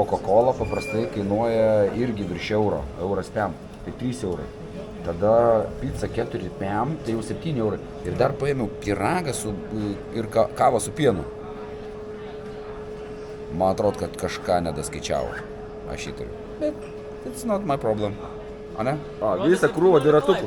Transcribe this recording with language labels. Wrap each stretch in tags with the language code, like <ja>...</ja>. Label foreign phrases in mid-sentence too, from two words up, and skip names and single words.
<lt>Coca-Cola paprastai kainuoja irgi virš euro, euras pem. tai 3 eurai. Tada pizza 4 pm, tai jau 7 eurai. Ir dar paėmiau pyragą ir kavą su pienu. Man atrodo, kad kažką nedaskaičiavo. Aš jį turiu. Bet</lt> <en>it's not my problem.</en> <lt>A ne? Visą krūvą dviratukų.</lt>